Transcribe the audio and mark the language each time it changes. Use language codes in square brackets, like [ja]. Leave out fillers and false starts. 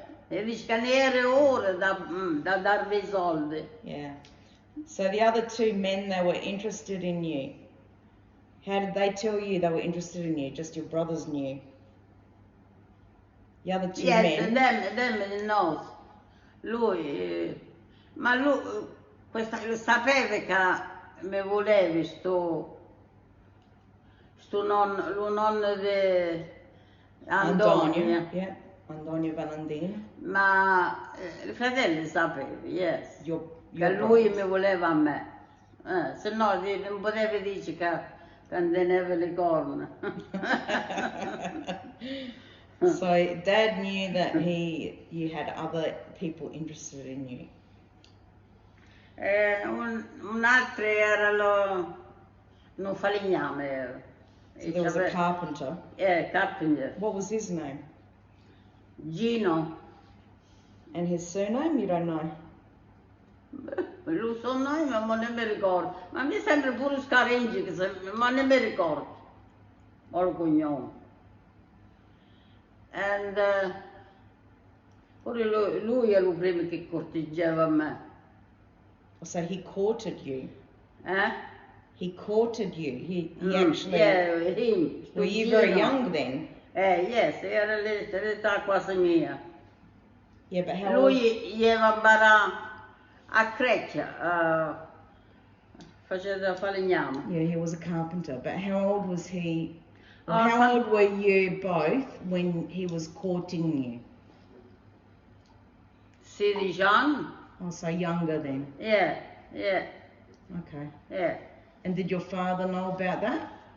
[it] E dice che ne era ora da darvi i soldi. [en] Yeah. So the other two men, they were interested in you. How did they tell you they were interested in you? Just your brothers knew. The other two men. Yes, them knows. [it] Lui, ma lui, sapeva che mi volevi sto nonno di Antonio. [en] Yeah. Antonio Valentina. [it] Ma i fratelli sapevano, yes. [en] Your [it] Che lui mi voleva a me. Se no non potevi dire che teneva le corna. [en] So Dad knew that you had other people interested in you. [it] Un altro era un falegname. [en] So there was a carpenter. Yeah, carpenter. What was his name? Gino. And his surname? You don't know? [it] Lo so noi, ma non mi ricordo. Ma mi sembra pure Scaringi, ma non mi ricordo. Ho il cognome. And pure lui era il primo che corteggiava me. [en] So he courted you. Eh? He courted you. He actually. Yeah, him. Were you very young then? [it] Yes, era l'età quasi mia. [en] Yeah, but how old? [it] Lui gli aveva a Creccia, faceva falegname. [en] Yeah, he was a carpenter. But how old was he? How old were you both when he was courting you? [it] 16 anni. [en] Oh, so younger then. Yeah. Okay. Yeah. And did your father know about that?